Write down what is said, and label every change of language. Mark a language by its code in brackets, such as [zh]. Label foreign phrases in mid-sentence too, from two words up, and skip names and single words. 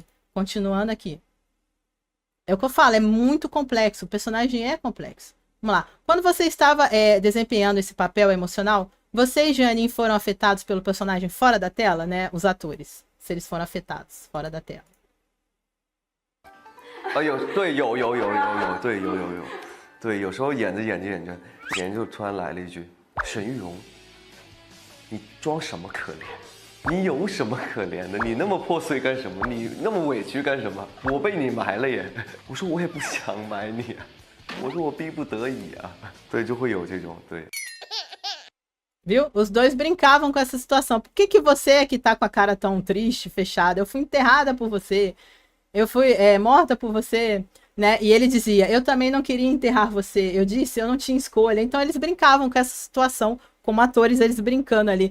[pt] Continuando aqui. É o que eu falo, é muito complexo, o personagem é complexo. Vamos lá. Quando você estava desempenhando esse papel emocional, você e Jianlin foram afetados pelo personagem fora da tela, né? Os atores, se eles foram afetados fora da tela. [zh] 对，有时候演着就突然来了一句：“沈玉荣，你装什么可怜？你有什么可怜的？你那么破碎干什么？你那么委屈干什么？我被你埋了耶！” 我说我也不想埋你啊，我说我逼不得已啊。对，就会有这种对。 [pt] Viu? Os dois brincavam com essa situação. Por que você é que tá com a cara tão triste, fechada? Eu fui enterrada por você. Eu fui morta por você. Né? E ele dizia, eu também não queria enterrar você. Eu disse, eu não tinha escolha. Então eles brincavam com essa situação, como atores, eles brincando ali.